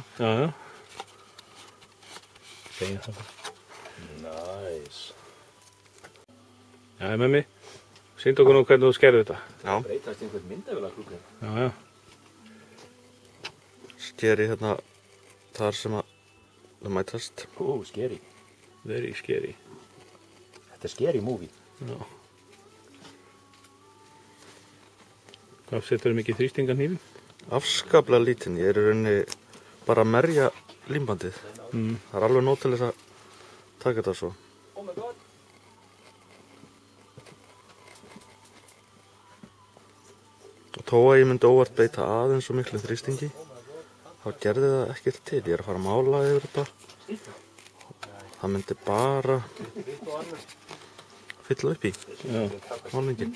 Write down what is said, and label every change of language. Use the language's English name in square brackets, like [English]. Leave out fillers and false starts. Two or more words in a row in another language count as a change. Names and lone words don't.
[Icelandic] Já, já. Segja það. Nice. Já, Mummi. Sýndu okkur nú hvernig þú skerðir þetta. Já. Breytast einhvern myndavélaklúkur. Já, já. Skeri hérna þar sem að það mætast. Scary. [English] Very scary. [Icelandic] Þetta er [English] scary movie. [Icelandic] Já. Hvað setur mikið þrýsting á hnífinn? Afskaplega lítinn. Ég er í rauninni bara að merja límbandið. Það er alveg nóg til þess að taka þetta svo. [English] Oh my god. [Icelandic] Og þó að ég myndi óvart beita aðeins og miklu þrýstingi, þá gerði það ekkert til. Ég er að fara að mála yfir þetta. Það myndi bara fylla upp í málningin.